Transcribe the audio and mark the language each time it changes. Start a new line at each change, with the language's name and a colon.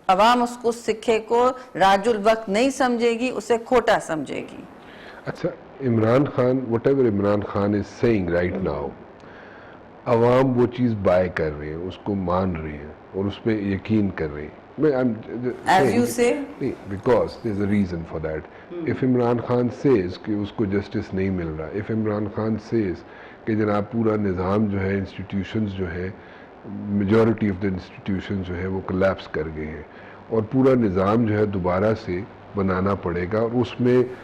Urdu: عوام اس کو سکے کو راج الوقت نہیں سمجھے گی، اسے کھوٹا سمجھے گی. اچھا، Imran Khan,
English: whatever Imran Khan is saying right now,
Urdu: عوام وہ چیز بائی کر رہے ہیں، اس کو مان رہے ہیں اور اس پہ یقین کر رہے ہیں.
English: As you say, because there's a reason for that. If Imran Khan says
Urdu: کہ اس کو جسٹس نہیں مل رہا،
English: if Imran Khan says
Urdu: کہ جناب پورا نظام جو ہے، انسٹیٹیوشنز جو ہے،
English: majority of the institutions
Urdu: جو ہے وہ کلیپس کر گئے ہیں اور پورا نظام جو ہے دوبارہ سے بنانا پڑے گا، اور اس میں